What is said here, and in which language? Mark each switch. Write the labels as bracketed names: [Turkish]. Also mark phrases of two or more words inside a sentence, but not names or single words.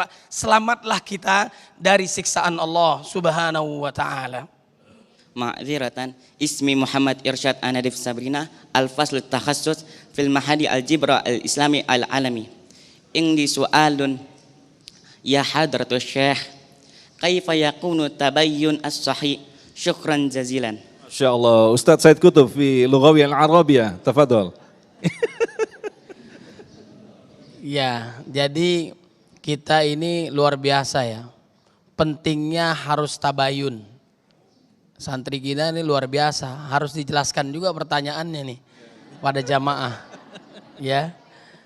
[Indonesian] Selamatlah kita dari siksaan Allah [Arabic] سبحانه وتعالى. Ma'dziratan, ismi Muhammad Irsyad Anadif Sabrina, الفصل تخصص في المعهد الجبرة الإسلامي العالمي. عندي سؤال يا حضرة الشيخ، كيف يكون التبين الصحيح? شكرا جزيلا. إن شاء الله. أستاذ Said Kutub في لغوية العربية، تفضل. [Indonesian] Ya, jadi kita ini luar biasa ya. Pentingnya harus tabayun. Santri kita ini luar biasa. Harus dijelaskan juga pertanyaannya nih pada jamaah.